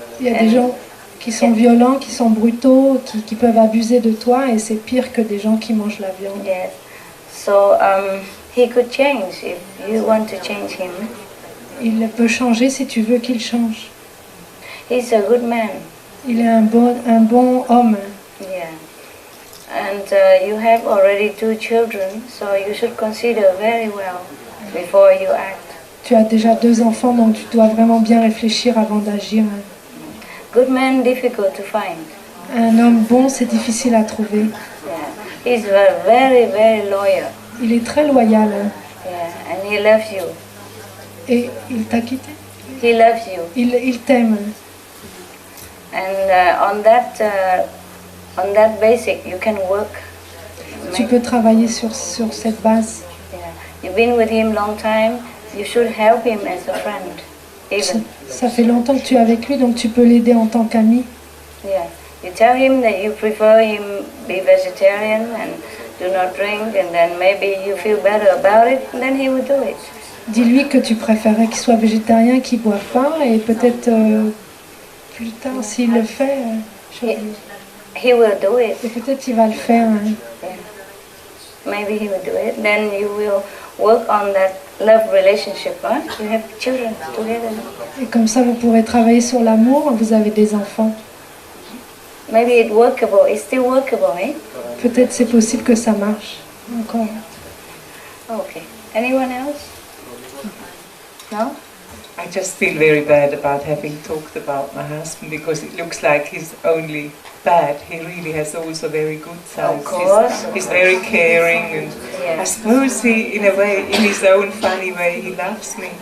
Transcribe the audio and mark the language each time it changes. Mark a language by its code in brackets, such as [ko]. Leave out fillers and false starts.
[fr] Il y a des gens qui sont violents, qui sont brutaux, qui peuvent abuser de toi, et c'est pire que des gens qui mangent la viande. [en] Yes. So he could change if you want to change him. [fr] Il peut changer si tu veux qu'il change. [en] He's a good man. [fr] Il est un bon homme. [en] Yeah. And you have already 2 children, so you should consider very well before you act. [fr] Tu as déjà 2 enfants, donc tu dois vraiment bien réfléchir avant d'agir. [en] Good man, difficult to find. [fr] Un homme bon, c'est difficile à trouver. [en] Yeah. He's very, very loyal. [fr] Il est très loyal. [en] Yeah, and he loves you. [fr] Et il t'a quitté? [en] He loves you. [fr] Il t'aime. [en] And on that basic, you can work. [fr] Tu peux travailler sur cette base. [en] Yeah. You've been with him long time. You should help him as a friend. Even. [fr] Ça fait longtemps que tu es avec lui, donc tu peux l'aider en tant qu'ami. [en] Yeah. You tell him that you prefer him be vegetarian and do not drink, and then maybe you feel better about it, and then he will do it. [fr] Dis-lui que tu préférais qu'il soit végétarien, qu'il ne boive pas, et peut-être plus tard, s'il le fait, [en] he will do it. [fr] Et peut-être il va le faire. [en] Yeah. Maybe he will do it. Then you will work on that love relationship, huh? You have children together. [fr] Et comme ça, vous pourrez travailler sur l'amour. Vous avez des enfants. [en] Maybe it's workable. It's still workable, eh? [fr] Peut-être c'est possible que ça marche encore. [en] Okay. Anyone else? No? I just feel very bad about having talked about my husband because it looks like he's only bad. He really has also very good sides. Of course. He's very caring, and Yeah. I suppose he, in a way, in his own funny way, he loves me.